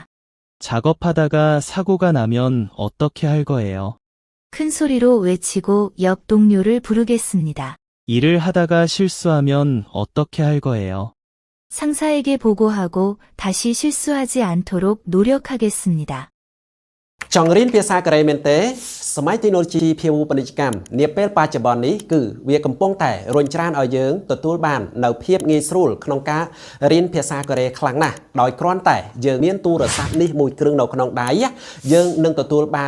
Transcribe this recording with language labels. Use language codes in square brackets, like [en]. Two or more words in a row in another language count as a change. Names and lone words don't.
[ko] 작업하다가 사고가 나면 어떻게 할 거예요? 큰 소리로 외치고 옆 동료를 부르겠습니다. 일을 하다가 실수하면 어떻게 할 거예요? 상사에게 보고하고 다시 실수하지 않도록 노력하겠습니다. [km] ចង់រៀនភាសាកូរ៉េមែនទេសម័យtechnology ភាវូបនីយកម្មនាពេលបច្ចុប្បន្ននេះគឺវាកំពុងតែរុញច្រានឲ្យយើងទទួលបាននៅភាពងាយស្រួលក្នុង ការរៀនភាសាកូរ៉េខ្លាំងណាស់ដោយគ្រាន់តែយើងមានទូរស័ព្ទនេះមួយគ្រឿងនៅក្នុងដៃយើងនឹងទទួលបាន